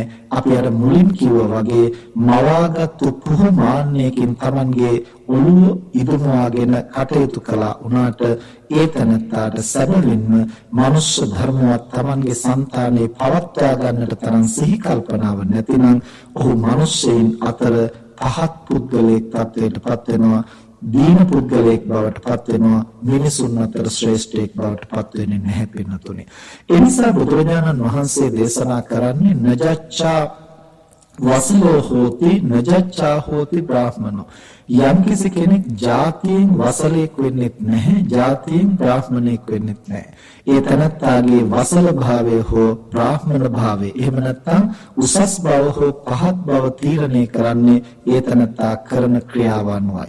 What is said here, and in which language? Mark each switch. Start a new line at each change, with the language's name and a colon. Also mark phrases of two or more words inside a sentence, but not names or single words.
Sinhala: අපි අර මුලින් කිව්වා වගේ මවාගත්තු පුහුමාන්නයකින් තමන්ගේ ඔළුව ඉදමවාගෙන කටයුතු කළා වුණාට ඒ තනත්තාට සැබවින්ම මනුෂ්‍ය ධර්මවත් තමන්ගේ సంతානේ පවත්වා ගන්නට තරම් සිහි කල්පනාව නැතිනම් ඔහු මිනිස්සෙයින් අතර පහත් පුද්ගලයෙක් තත්වයටපත් වෙනවා. දීන පුද්ගලයෙක් බවට පත් වෙනවා. මිනිසුන් අතර ශ්‍රේෂ්ඨයෙක් බවට පත් වෙන්නේ නැහැ පින්නතුනි.
Pali: ඒ නිසා බුදුරජාණන් වහන්සේ දේශනා කරන්නේ නජච්ඡා වසලෝ හෝති නජච්ඡා හෝති බ්‍රාහ්මනෝ.
Sinhala: යම්කිසි කෙනෙක් ජාතියෙන් වසලෙක් වෙන්නෙත් නැහැ, ජාතියෙන් බ්‍රාහ්මණෙක් වෙන්නෙත් නැහැ. ඒ තනත්තාගේ වසල භාවය හෝ බ්‍රාහ්මණ භාවය එහෙම නැත්නම් උසස් බව හෝ පහත් බව තීරණය කරන්නේ ඒ තනත්තා කරන ක්‍රියාව අනුවයි.